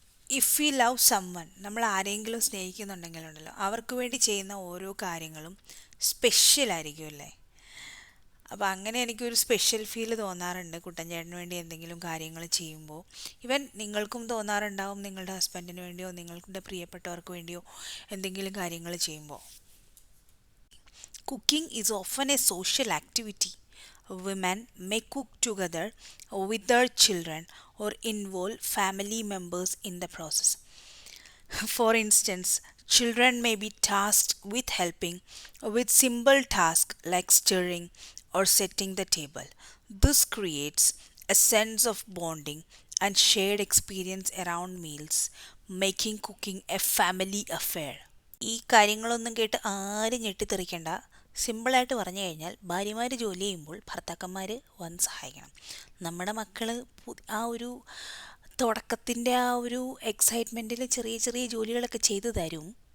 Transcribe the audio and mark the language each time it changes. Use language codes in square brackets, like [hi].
[en] if you love someone, [ml] നമ്മൾ ആരെങ്കിലും സ്നേഹിക്കുന്നുണ്ടെങ്കിലുണ്ടല്ലോ അവർക്ക് വേണ്ടി ചെയ്യുന്ന ഓരോ കാര്യങ്ങളും സ്പെഷ്യലായിരിക്കും അല്ലേ. അപ്പോൾ അങ്ങനെ എനിക്കൊരു സ്പെഷ്യൽ ഫീൽ തോന്നാറുണ്ട് കുട്ടൻചേട്ടന് വേണ്ടി എന്തെങ്കിലും കാര്യങ്ങൾ ചെയ്യുമ്പോൾ. ഈവൻ നിങ്ങൾക്കും തോന്നാറുണ്ടാവും, നിങ്ങളുടെ ഹസ്ബൻഡിന് വേണ്ടിയോ നിങ്ങളുടെ പ്രിയപ്പെട്ടവർക്ക് വേണ്ടിയോ എന്തെങ്കിലും കാര്യങ്ങൾ ചെയ്യുമ്പോൾ. [en] Cooking is often a social activity. Women may cook together with their children or involve family members in the process. For instance, children may be tasked with helping with simple tasks like stirring or setting the table. This creates a sense of bonding and shared experience around meals, making cooking a family affair. [ml] ഈ കാര്യങ്ങളൊന്നും കേട്ട് ആരും ഞെട്ടിത്തെറിക്കണ്ട. സിമ്പിളായിട്ട് പറഞ്ഞു കഴിഞ്ഞാൽ ഭാര്യമാർ ജോലി ചെയ്യുമ്പോൾ ഭർത്താക്കന്മാർ വന്ന് സഹായിക്കണം. നമ്മുടെ മക്കൾ ആ ഒരു തുടക്കത്തിൻ്റെ ആ ഒരു എക്സൈറ്റ്മെൻറ്റിൽ ചെറിയ ചെറിയ ജോലികളൊക്കെ ചെയ്തു തരും.